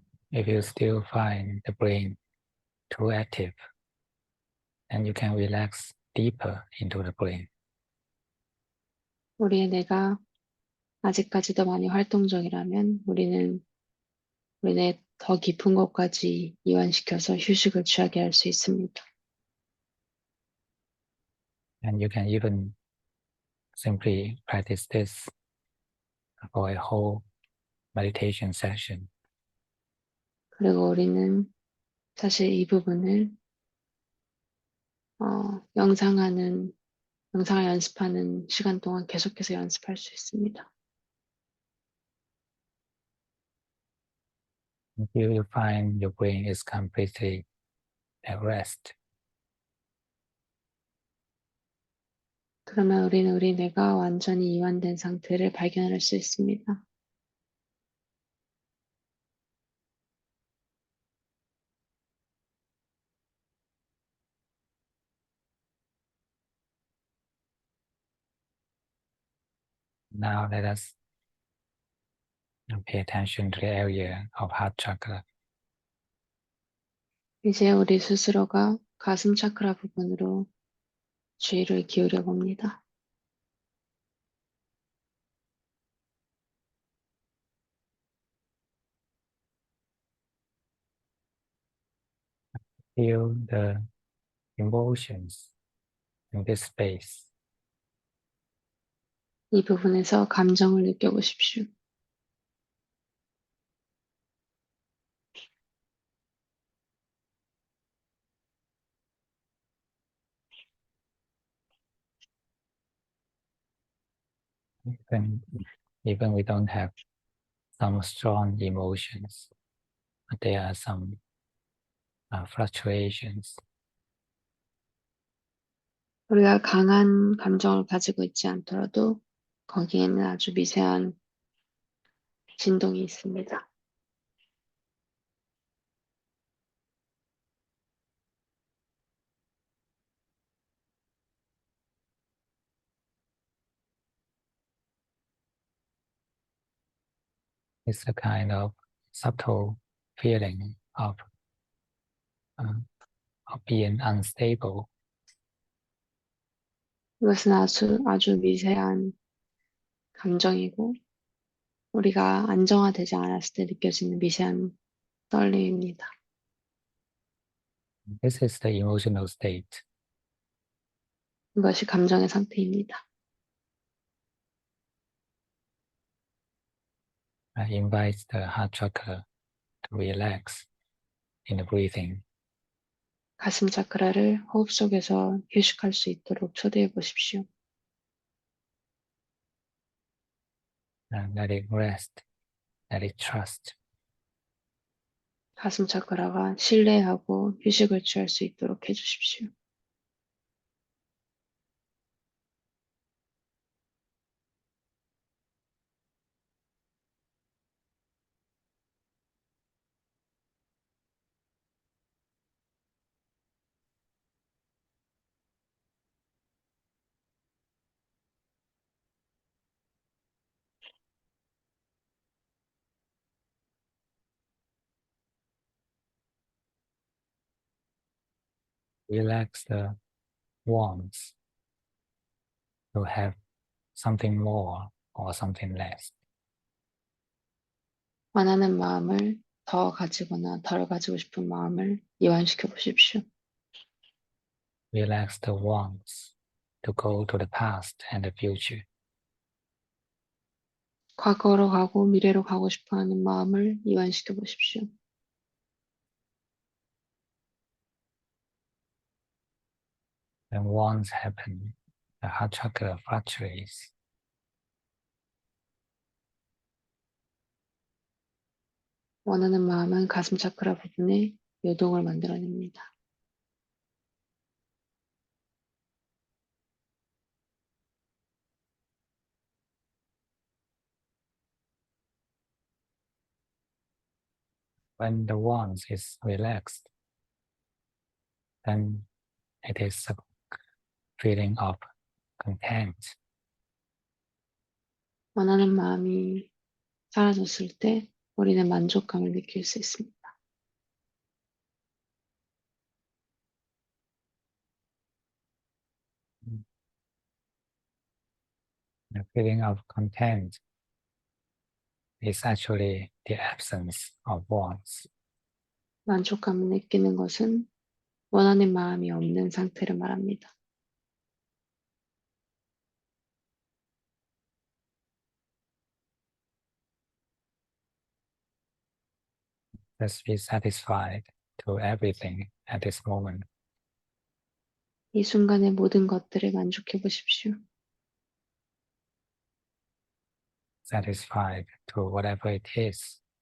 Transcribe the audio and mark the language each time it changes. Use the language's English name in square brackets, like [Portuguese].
[English] If you still find the brain too active, then you can relax deeper into the brain. [Korean] 우리의 뇌가 아직까지도 많이 활동적이라면 우리는 우리 뇌 더 깊은 곳까지 이완시켜서 휴식을 취하게 할 수 있습니다. [English] And you can even simply practice this for a whole meditation session. [Korean] 그리고 우리는 사실 이 부분을 명상을 연습하는 시간 동안 계속해서 연습할 수 있습니다. [English] Until you find your brain is completely at rest. [Korean] 그러면 우리는 우리 뇌가 완전히 이완된 상태를 발견할 수 있습니다. [English] Now let us pay attention to the area of heart chakra. [Korean] 이제 우리 스스로가 가슴 차크라 부분으로 주의를 기울여 봅니다. [English] Feel the emotions in this space. [Korean] 이 부분에서 감정을 느껴보십시오. [English] Even we don't have some strong emotions, but there are some fluctuations. [Korean] 우리가 강한 감정을 가지고 있지 않더라도 거기에는 아주 미세한 진동이 있습니다. [English] It's a kind of subtle feeling of being unstable. [Korean] 이것은 아주 미세한 감정이고 우리가 안정화되지 않았을 때 느껴지는 미세한 떨림입니다. [English] This is the emotional state. [Korean] 이것이 감정의 상태입니다. [English] Invites the heart chakra to relax in the breathing. [Korean] 가슴 차크라를 호흡 속에서 휴식할 수 있도록 초대해 보십시오. [English] Let it rest. Let it trust. [Korean] 가슴 차크라가 신뢰하고 휴식을 취할 수 있도록 해주십시오. [English] Relax the wants to have something more or something less. [Korean] 원하는 마음을 더 가지거나 덜 가지고 싶은 마음을 이완시켜 보십시오. [English] Relax the wants to go to the past and the future. [Korean] 과거로 가고 미래로 가고 싶어 하는 마음을 이완시켜 보십시오. [English] When wants happen, the heart chakra fluctuates. [Korean] 원하는 마음은 가슴 차크라 부분에 요동을 만들어냅니다. [English] When the wants is relaxed, then it is a feeling of content. [Korean] 원하는 마음이 사라졌을 때 우리는 만족감을 느낄 수 있습니다. [English] The feeling of content is actually the absence of wants. [Korean] 만족감을 느끼는 것은 원하는 마음이 없는 상태를 말합니다. [English] Just be satisfied to everything at this moment. [Korean] 이 순간의 모든 것들에 만족해 보십시오. [English] Satisfied to whatever it is.